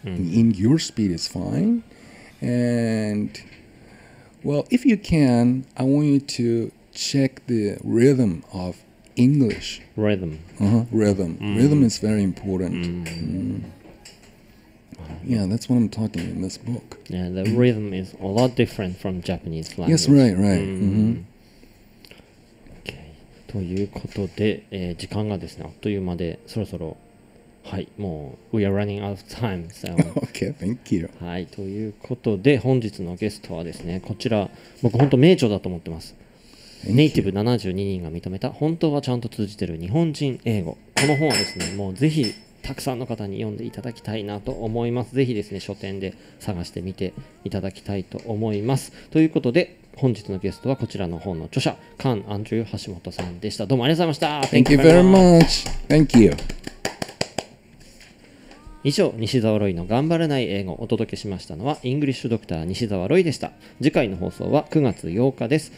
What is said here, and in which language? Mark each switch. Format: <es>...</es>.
<en>In your speed is fine. And well, if you can, I want you to check the rhythm of English. Rhythm. Rhythm. Rhythm is very important. Yeah, that's what I'm talking in this book. Yeah, the rhythm is a lot different from Japanese language. Yes, right. Okay.</en> <ja>ということで、時間がですね、あっという間で、そろそろ、はい、もう、</ja> <en>we are running out of time. So, okay, thank you.</en> <ja>はい、ということで、本日のゲストはですね、こちら、僕本当名著だと思ってます。ネイティブ72人が認めた、本当はちゃんと通じてる日本人英語。この本はですね、もうぜひ、たくさんの方に読んでいただきたいなと思います。ぜひですね、書店で探してみていただきたいと思います。ということで、本日のゲストはこちらの本の著者、カン・アンドリュー橋本さんでした。どうもありがとうございました。</ja> <en>Thank you very much. Thank you.</en> <ja>以上、西澤ロイの頑張らない英語をお届けしましたのはイングリッシュドクター西澤ロイでした。次回の放送は9月8日です。</ja>